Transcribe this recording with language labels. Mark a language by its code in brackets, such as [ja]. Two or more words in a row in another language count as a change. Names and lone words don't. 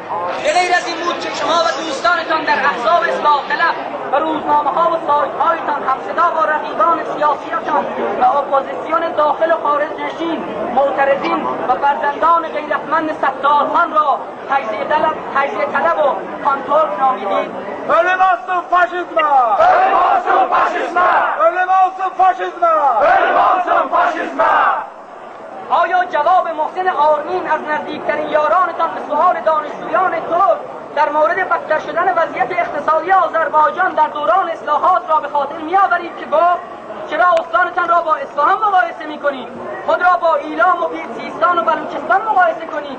[fa] به غیر از این بود که شما و دوستانتان در احزاب اصلاح طلب و روزنامه‌ها و سایت‌هایتان همصدا با رقیبان سیاسیتان و اپوزیسیون داخل و خارج نشین، معترضین و فرزندان غیرتمند ستارخان را تجزیه طلب و کانتور نامیدید. [az] Ölüm olsun faşizme! Ölüm olsun faşizme! Ölüm olsun faşizme! Ölüm olsun faşizme! [fa] آیا جواب محسن آرمین از نزدیکترین یارانتان به سؤال دانشجویان ترک در مورد بدتر شدن وضعیت اقتصادی آذربایجان در دوران اصلاحات را به خاطر می‌آورید که گفت چرا استانتان را با اصفهان مقایسه می‌کنید؟ خود را با ایلام و سیستان و بلوچستان مقایسه کنید.